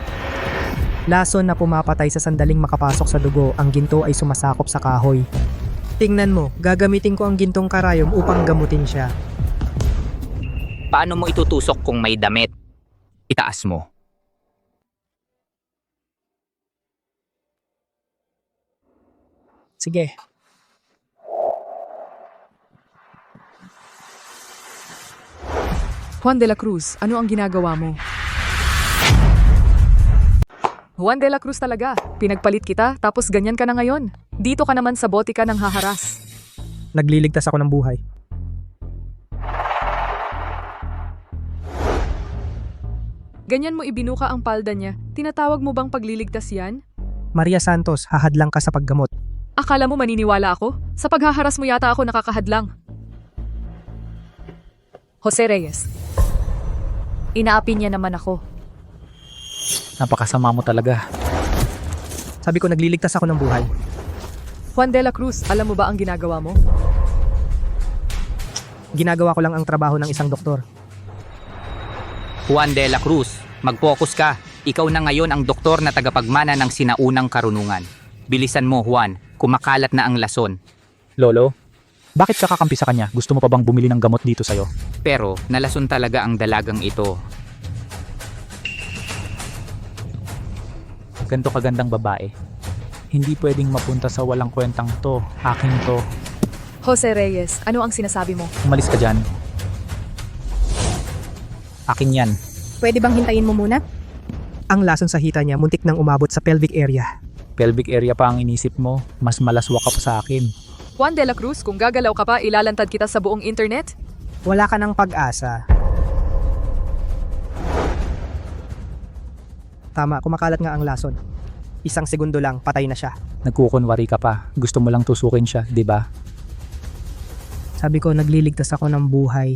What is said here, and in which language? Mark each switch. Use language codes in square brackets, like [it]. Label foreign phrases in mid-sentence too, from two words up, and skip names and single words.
[tl] Lason na pumapatay sa sandaling makapasok sa dugo, ang ginto ay sumasakop sa kahoy. Tingnan mo, gagamitin ko ang gintong karayom upang gamutin siya. Paano mo itutusok kung may damit? Itaas mo. Sige. Juan de la Cruz, ano ang ginagawa mo? Juan de la Cruz talaga. Pinagpalit kita, tapos ganyan ka na ngayon. Dito ka naman sa botika ng haharas. Nagliligtas ako ng buhay. Ganyan mo ibinuka ang palda niya. Tinatawag mo bang pagliligtas yan? Maria Santos, hahadlang ka sa paggamot. Akala mo maniniwala ako? Sa paghaharas mo yata ako nakakahadlang. Jose Reyes. Inaapi niya naman ako. Napakasama mo talaga. Sabi ko nagliligtas ako ng buhay. Juan de la Cruz, alam mo ba ang ginagawa mo? Ginagawa ko lang ang trabaho ng isang doktor. Juan de la Cruz, mag-focus ka. Ikaw na ngayon ang doktor na tagapagmana ng sinaunang karunungan. Bilisan mo, Juan. Kumakalat na ang lason. Lolo, bakit ka kakampi sa kanya? Gusto mo pa bang bumili ng gamot dito sa'yo? Pero nalason talaga ang dalagang ito. Ganto kagandang babae. Hindi pwedeng mapunta sa walang kwentang to. Akin to. Jose Reyes, ano ang sinasabi mo? Umalis ka dyan. Akin yan. Pwede bang hintayin mo muna? Ang lason sa hita niya muntik nang umabot sa [en] pelvic area. Pelvic area [tl] pa ang inisip mo. Mas malaswa ka pa sa akin. Juan de la Cruz, kung gagalaw ka pa, ilalantad kita sa buong internet? Wala ka ng pag-asa. Tama, kumakalat nga ang lason. Isang segundo lang, patay na siya. Nagkukunwari ka pa. Gusto mo lang tusukin siya, di ba? Sabi ko, nagliligtas ako ng buhay.